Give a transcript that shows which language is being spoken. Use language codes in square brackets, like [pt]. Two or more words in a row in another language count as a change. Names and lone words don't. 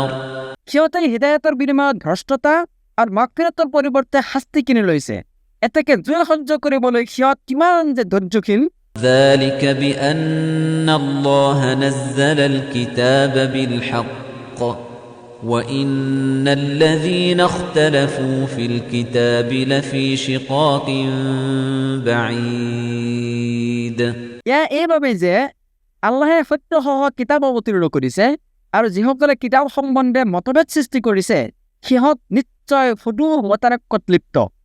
[as] সিহঁতে হৃদায়তৰ বিনিময়ত ভ্ৰষ্টতা আৰু মাগফিৰাতৰ পৰিৱৰ্তে শাস্তি কিনি লৈছে। এতেকে জুই সহ্য কৰিবলৈ সিহঁত কিমান যে ধৈৰ্যশীল। [ar] ذلك بأن الله نزل الكتاب بالحق وإن الذين اختلفوا في الكتاب لفي شقاق بعيد [as] এয়া এইবাবে যে আল্লাহে সত্যসহ কিতাপ অৱতীৰ্ণ কৰিছে আৰু যিসকলে কিতাপ সম্বন্ধে মতভেদ সৃষ্টি কৰিছে সিহঁত নিশ্চয় ফুটু মতানৈক্যত লিপ্ত।